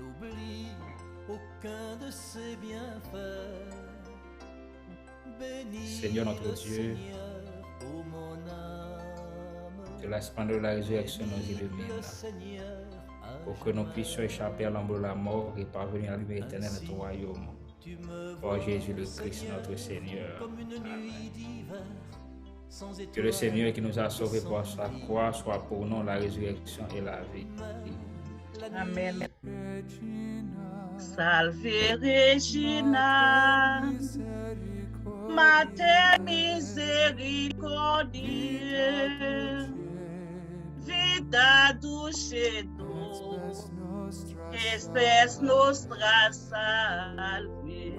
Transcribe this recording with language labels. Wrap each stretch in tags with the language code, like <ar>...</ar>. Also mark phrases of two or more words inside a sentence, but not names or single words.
<fr>Seigneur notre Dieu, que la splendeur de la résurrection nous illumine, pour que nous puissions échapper à l'ombre de la mort et parvenir à la vie éternelle de ton royaume. Par Jésus le Christ, notre Seigneur. Amen. Que le Seigneur qui nous a sauvés par sa croix soit pour nous la résurrection et la vie. Amen.</fr> <la>Salve Regina, Mater misericordiae, Vita dulcedo, espes nostra salve.</la>